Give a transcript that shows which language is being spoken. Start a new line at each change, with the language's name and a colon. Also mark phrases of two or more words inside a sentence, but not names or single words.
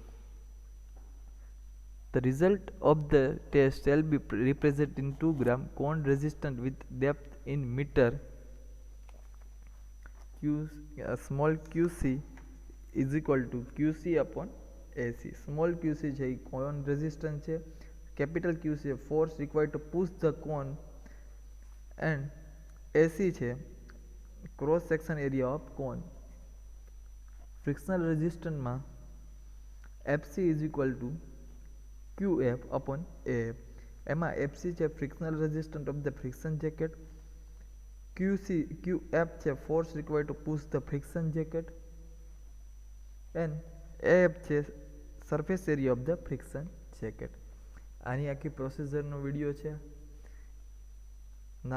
English: The result of the test shall be represented in 2 gram cone resistance with depth in meter. Small qc is equal to qc upon ac. Small qc
Gujarati: છે એ
English: cone resistance છે, capital Q છે force required to push the cone and AC છે cross section area of cone. Frictional resistance માં FC is equal to QF upon AF. એમાં FC છે frictional resistance of the friction jacket, QF છે force required to push the friction jacket and AF છે surface area of the friction jacket.
Gujarati: આની આખી પ્રોસેસરનો વિડીયો છે ના.